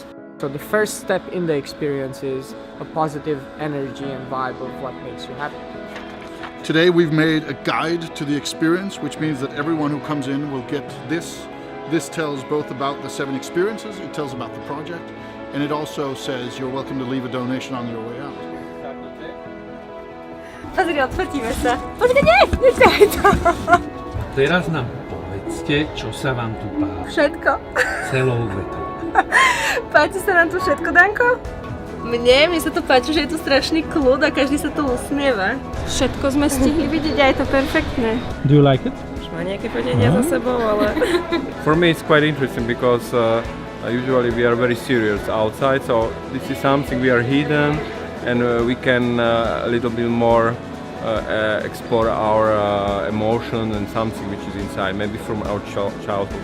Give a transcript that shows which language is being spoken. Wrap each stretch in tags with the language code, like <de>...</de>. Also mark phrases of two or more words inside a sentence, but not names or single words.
<en>So the first step in the experience is a positive energy and vibe of what makes you happy. Today we've made a guide to the experience, which means that everyone who comes in will get this. This tells both about the 7 experiences, it tells about the project, and it also says you're welcome to leave a donation on your way out.</en> <sk>Pozri, odfotíme sa. Počkaj, nie! Nechaj to! Teraz nám povedzte, čo sa vám tu páči. Všetko. Celou vetou. Páči sa nám tu všetko, Danko? Mne sa to páči, že je tu strašný kľud a každý sa tu usmieva. Všetko sme stihli vidieť a je to perfektné.</sk> <en>Do you like it?</en> <sk>Už má nejaké fotenia za sebou, ale...</sk> <en>For me it's quite interesting because usually we are very serious outside, so this is something we are hidden and we can a little bit more explore our emotion and something which is inside, maybe from our childhood.</en>